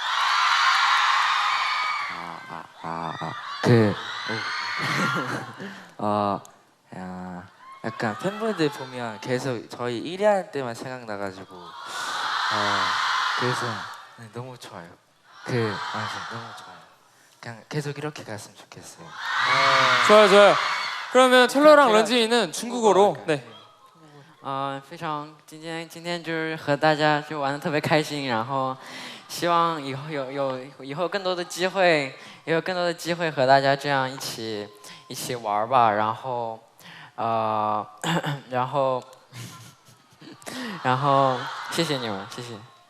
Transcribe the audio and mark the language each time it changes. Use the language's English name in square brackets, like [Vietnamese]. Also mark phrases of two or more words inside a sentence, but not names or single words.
[Korean] 약간 팬분들 보면 계속 저희 1위 할 때만 생각나가지고 그래서 너무 좋아요. 맞아 너무 좋아요. 그냥 계속 이렇게 갔으면 좋겠어요. 좋아요. 그러면 첼로랑 런쥔이는 중국어로. 네. [Chinese] 非常今天就是和大家就玩的特别开心，然后希望以后有更多的机会，和大家这样一起玩吧，然后谢谢你们，谢谢。